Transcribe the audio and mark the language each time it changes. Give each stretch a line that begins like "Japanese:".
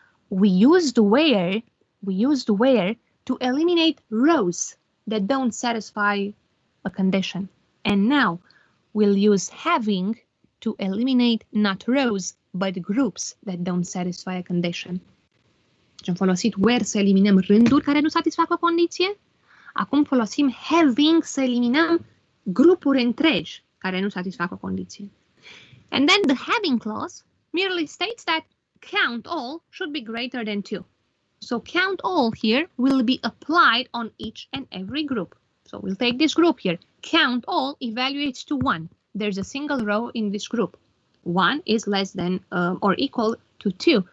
English: We used where to eliminate rows that don't satisfy a condition. And now we'll use having to eliminate not rows, but groups that don't satisfy a condition.
Romanian: Am folosit where să eliminăm rânduri care nu satisfac o condiție. Acum folosim having să eliminăm grupuri întregi care nu satisfac o condiție.
English: And then the having clause merely states that count all should be greater than 2. So count all here will be applied on each and every group. So we'll take this group here. Count all evaluates to 1. There's a single row in this group. 1 is less than or equal to 2.